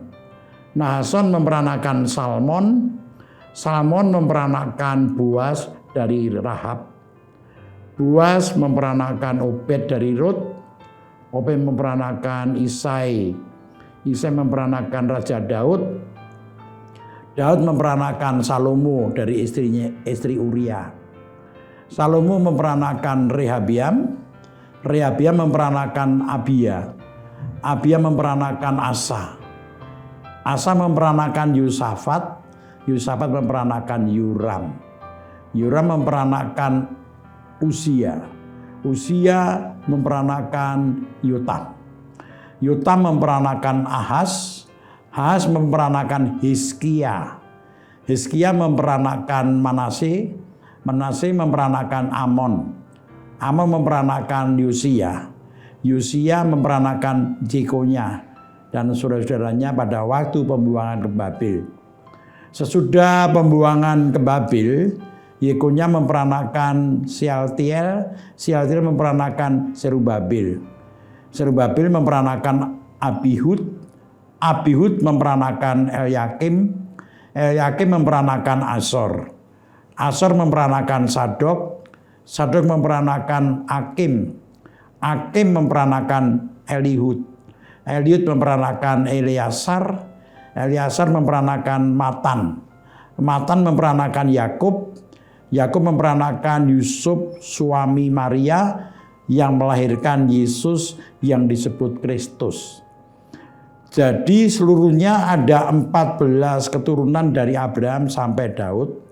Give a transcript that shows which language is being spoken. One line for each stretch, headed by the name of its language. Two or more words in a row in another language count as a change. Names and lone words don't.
Indonesian: Nahason memperanakan Salmon. Salmon memperanakan Boas dari Rahab. Boas memperanakan Obed dari Rut. Obed memperanakan Isai. Isai memperanakan Raja Daud. Daud memperanakan Salomo dari istri Uria. Salomo memperanakan Rehabiam. Rehabiam memperanakan Abia. Abia memperanakan Asa. Asa memperanakan Yusafat. Yusafat memperanakan Yoram. Yoram memperanakan Uzia. Uzia memperanakan Yotam. Yotam memperanakan Ahaz. Ahaz memperanakan Hizkia. Hizkia memperanakan Manase. Manase memperanakan Amon. Amon memperanakan Yosia. Yosia memperanakan Jekonya dan saudara-saudaranya pada waktu pembuangan ke Babel. Sesudah pembuangan ke Babel, Yekonya memperanakan Sealtiel. Sealtiel memperanakan Serubabel. Serubabel memperanakan Abihud. Abihud memperanakan Elyakim. Elyakim memperanakan Asor. Asor memperanakan Sadok. Sadok memperanakan Akim. Akim memperanakan Elihud. Elihud memperanakan Eleasar. Eleasar memperanakan Matan. Matan memperanakan Yakub. Yakub memperanakan Yusuf suami Maria yang melahirkan Yesus yang disebut Kristus. Jadi seluruhnya ada 14 keturunan dari Abraham sampai Daud.